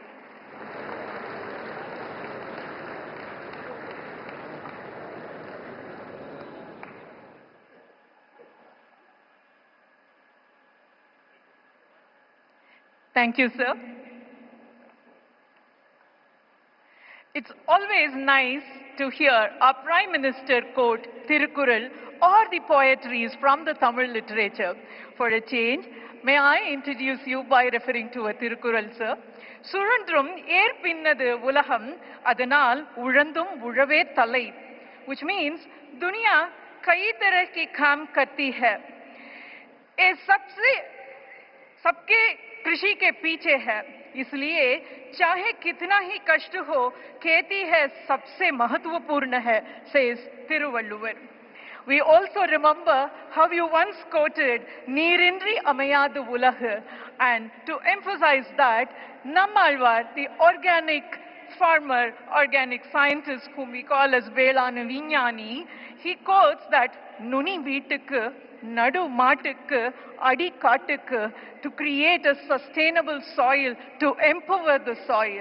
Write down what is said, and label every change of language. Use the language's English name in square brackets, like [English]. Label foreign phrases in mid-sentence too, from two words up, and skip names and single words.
[English] Thank you, sir. It's always nice to hear our Prime Minister quote Tirukkural or the poetries from the Tamil literature. For a change, may I introduce you by referring to a Tirukkural, sir? [Tamil] சுழன்றும் ஏர்ப்பின்னது உலகம் அதனால் உழந்தும் உழவே தலை, [English] which means [Hindi] दुनिया कई तरह की काम करती है, ये सबके कृषि के पीछे है, इसलिए चाहे कितना ही कष्ट हो, खेती है सबसे महत्वपूर्ण है, [English] says Tiruvallur. We also remember how you once quoted [Tamil] நீரின்றி அமையாது உலகு, [English] and to emphasize that, Nammalwar, the organic farmer, organic scientist whom we call as [Tamil] வேளாண் விஞ்ஞானி, [English] he quotes that [Tamil] நுனி வீட்டுக்கு நடு மாட்டுக்கு அடி காட்டுக்கு, [English] to create a sustainable soil, to empower the soil.